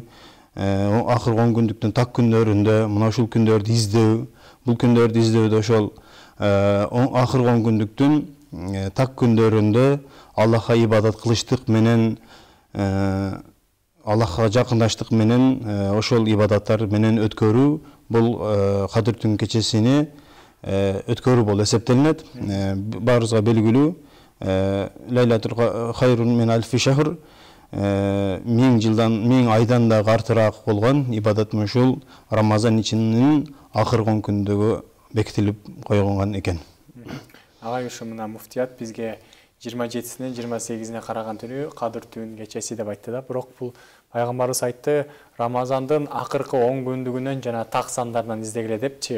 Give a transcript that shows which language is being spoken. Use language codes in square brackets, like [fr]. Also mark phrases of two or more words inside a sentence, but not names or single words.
[ky] Акыркы 10 күндүктүн так күндөрүндө мына ушул күндөрдү издөө, бул күндөрдү издөөдө ошол акыркы 10 күндүктүн так күндөрүндө Аллахка ибадат кылыштык менен Аллахка жакындаштык менен ошол ибадаттар менен өткөрүү бул Кадыр түн кечесини өткөрүү болуп эсептелинет. Баарыбызга белгилүү [ar] ليلة خير من ألف شهر [ky] 1000 айдан да артыраак болгон ибадат ушул Рамазан ичинин акыркы 10 күндөгө бекитилип койгон экен. Агай, ушу мына муфтият бизге 27-синен 28-ине караган түнү Кадыр түн кечеси деп айтты да, бирок бул пайгамбарыбыз айтты Рамазандын акыркы 10 күндүгүнөн жана так сандарынан издегиле депчи.